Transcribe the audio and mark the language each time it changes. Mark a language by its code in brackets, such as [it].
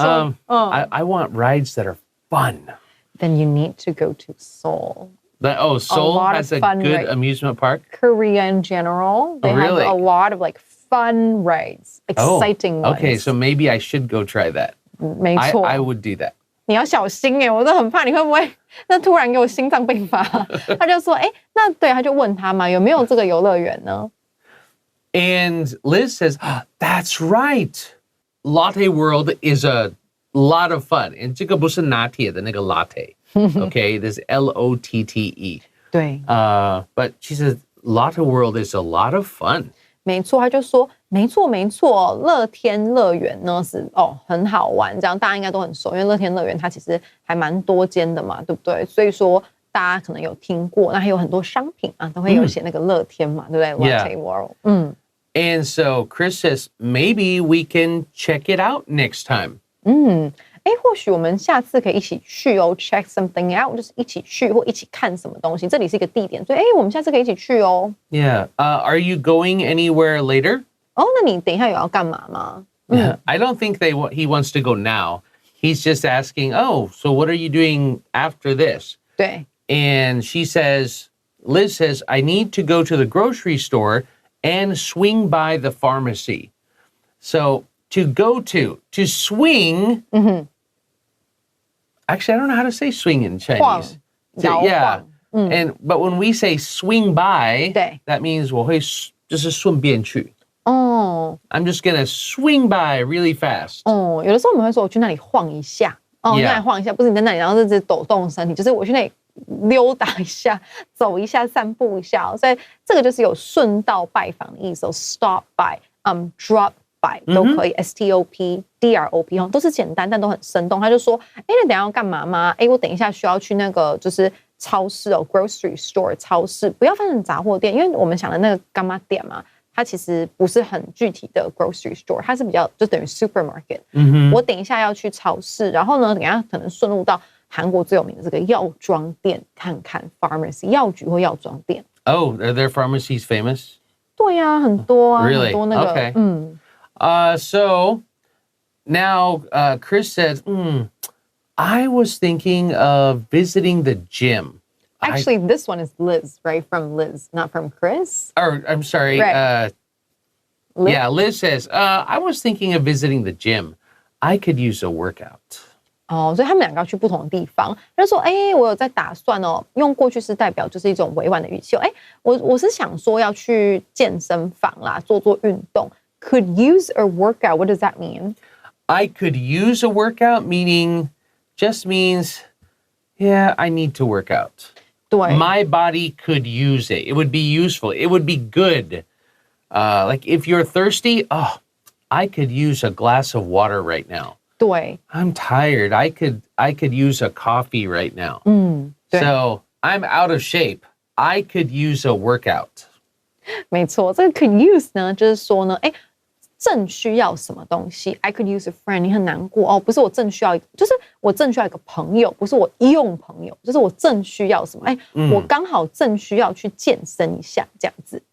[en] I want rides that are fun. Then you need to go to Seoul. Seoul has a good amusement park? Korea in general. They have a lot of like fun rides, exciting ones. Okay, so maybe I should go try that. 没错 I would do that. [zh] 你要小心我都很怕你会不会那突然给我心脏病发。他就说那对，他就问他嘛，有没有这个游乐园呢？ [en] And Liz says, that's right. Latte World is a lot of fun. [zh] And 这个不是拿铁的那个 latte. [en] Okay, this is L-O-T-T-E. 对 But she says, Latte World is a lot of fun. [zh] 没错，他就说没错，乐天乐园呢是很好玩，这样大家应该都很熟，因为乐天乐园它其实还蛮多间的嘛，对不对？所以说大家可能有听过，那还有很多商品啊，都会有写那个乐天嘛，对不对 ？Latte World， [en] And so Chris says, maybe we can check it out next time. [zh] 或许我们下次可以一起去 [en] check something out， [zh] 就是一起去或一起看什么东西。这里是一个地点，所以我们下次可以一起去 Yeah. [en] Are you going anywhere later? [zh] 那你等一下有要干嘛吗 [en] I don't think he wants to go now. He's just asking, so what are you doing after this? 对 And Liz says, I need to go to the grocery store and swing by the pharmacy. So to swing, actually, I don't know how to say swing in Chinese. [zh] 晃 [en] But when we say swing by, 对 that means [zh] 我会就是顺便去. [en] I'm just gonna swing by really fast. [zh] 有的时候我们会说我去那里晃一下那里晃一下，不是你在那里然后一直抖动身体，就是我去那里溜达一下，走一下，散步一下所以这个就是有顺道拜访的意思stop by, drop by 都可以，STOP, DROP 都是简单但都很生动。他就说，那等一下要干嘛吗？我等一下需要去那个就是超市grocery store 超市，不要翻成杂货店，因为我们想的那个干嘛店嘛，它其实不是很具体的 grocery store， 它是比较就等于 supermarket。我等一下要去超市，然后呢，等一下可能顺路到韩国最有名的这个药妆店看看 ，pharmacy 药局或药妆店。 [en] Oh, are their pharmacies famous? [zh] 对呀、很多啊 [en] Really? [zh] 很多那个 Okay. [en] So now Chris says, I was thinking of visiting the gym. Actually, this one is Liz, right? From Liz, not from Chris. Or I'm sorry. Right. Yeah, Liz says, I was thinking of visiting the gym. I could use a workout. [zh] 哦，所以他们两个要去不同的地方。他就说：“哎，我有在打算哦。” 用过去式代表就是一种委婉的语气。哎，我是想说要去健身房啦，做运动。 [en] Could use a workout. What does that mean? I could use a workout, meaning just means, yeah, I need to work out. 对 My body could use it. It would be useful. It would be good. Like if you're thirsty, I could use a glass of water right now. 对 I'm tired. I could use a coffee right now. 对 So I'm out of shape. I could use a workout. [zh] 没错，这个 could use 呢，就是说呢，哎，正需要什么东西 ？ [en] I could use a friend。 [zh] 你很难过哦，不是我正需要，就是我正需要一个朋友，不是我用朋友，就是我正需要什么？哎，我刚好正需要去健身一下，这样子。